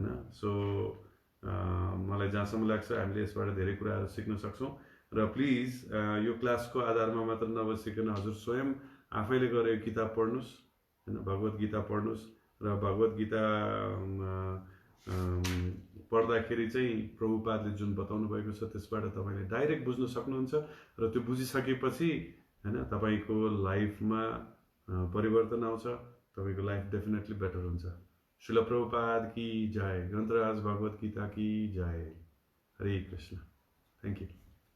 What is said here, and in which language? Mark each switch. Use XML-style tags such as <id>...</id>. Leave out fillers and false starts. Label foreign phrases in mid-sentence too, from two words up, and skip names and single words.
<ne>सो मलाई जहाँसम्म लाग्छ हामीले यसबाट धेरै कुराहरू सिक्न सक्छौँ र प्लिज यो क्लासको आधारमा मात्र नबसिकन हजुर स्वयं आफैले गएर यो किताब पढ्नुहोस् हैन, भगवत गीता पढ्नुहोस् र भगवत गीता पढ्दाखेरि चाहिँ प्रभुपादले जुन बताउनु भएको छ त्यसबाट तपाईँले डाइरेक्ट बुझ्न सक्नुहुन्छ र त्यो बुझिसकेपछि हैन तपाईँको लाइफमा परिवर्तन आउँछ, तपाईँको लाइफ</ne> <en>definitely better</en> <ne>हुन्छ।</ne> <hi>श्रील प्रभुपाद की जय, ग्रन्थराज भगवत गीता की जय। हरे कृष्ण।</hi> <en>thank you.</en>